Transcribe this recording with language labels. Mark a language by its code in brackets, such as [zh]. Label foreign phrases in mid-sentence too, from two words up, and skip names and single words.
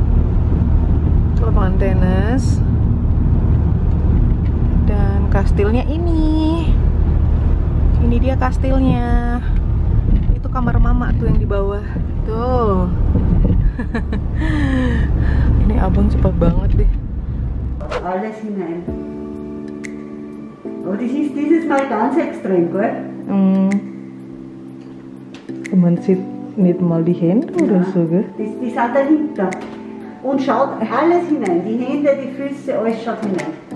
[id] Lapangan tenis. Dan kastilnya ini. Ini dia kastilnya. Itu kamar mama tuh yang di bawah. Tuh. Ini abang cepat banget deh. [de] Alles hinein. Aber das ist dieses Mal ganz extrem, gell? Man sieht nicht mal die Hände oder so, gell? Die sind dahinter. Und schaut alles hinein. Die Hände, die Füße, alles schaut hinein.